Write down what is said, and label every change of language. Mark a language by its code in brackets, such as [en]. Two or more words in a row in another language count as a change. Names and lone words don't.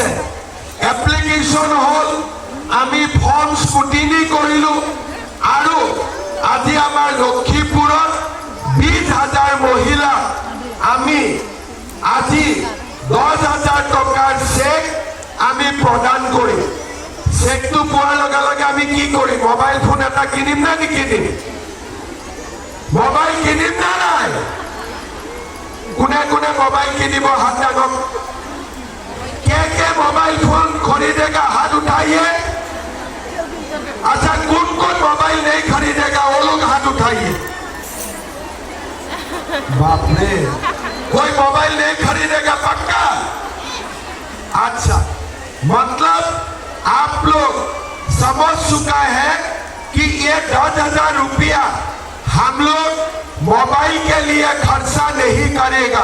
[as] এপ্লিকেশ্যন হ'ল, আমি ফৰ্ম স্কুটিনি কৰিলোঁ আৰু আজি আমাৰ লক্ষীপুৰত 20,000 মহিলা আমি আজি 10,000 টকাৰ চেক আমি প্ৰদান কৰিম। চেকটো পোৱাৰ লগে লগে আমি কি কৰিম? মোবাইল ফোন এটা কিনিম নে নিকিনিম? মোবাইল কিনিম না নাই? কোনে কোনে মোবাইল কিনিব হাত দাঙক। [hi] के मोबाइल फोन खरीदेगा? हाथ उठाइए। अच्छा, कौन कौन मोबाइल नहीं खरीदेगा वो लोग हाथ उठाइए। बाप रे, कोई मोबाइल नहीं खरीदेगा पक्का? अच्छा, मतलब आप लोग समझ चुका है कि ये 10,000 रुपया हम लोग मोबाइल के लिए खर्चा नहीं करेगा।